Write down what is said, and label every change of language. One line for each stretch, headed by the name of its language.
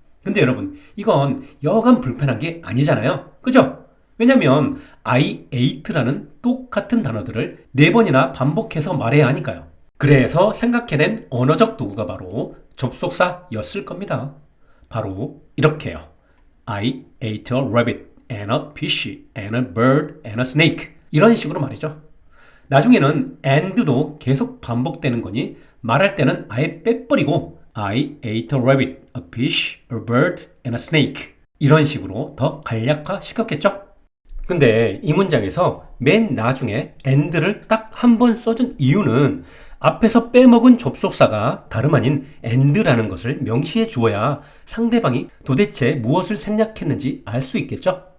Korean: 근데 여러분, 이건 여간 불편한 게 아니잖아요. 그죠? 왜냐면
English: I ate
Korean: 라는 똑같은 단어들을 4번이나 반복해서 말해야 하니까요. 그래서 생각해낸 언어적 도구가 바로 접속사였을 겁니다. 바로 이렇게요.
English: I ate a rabbit and a fish and a bird and a snake.
Korean: 이런 식으로 말이죠. 나중에는 and도 계속 반복되는 거니 말할 때는 아예 빼버리고
English: I ate a rabbit, a fish, a bird and a snake.
Korean: 이런 식으로 더 간략화 시켰겠죠? 근데 이 문장에서 맨 나중에 and를 딱 한 번 써준 이유는 앞에서 빼먹은 접속사가 다름 아닌 and라는 것을 명시해 주어야 상대방이 도대체 무엇을 생략했는지 알 수 있겠죠?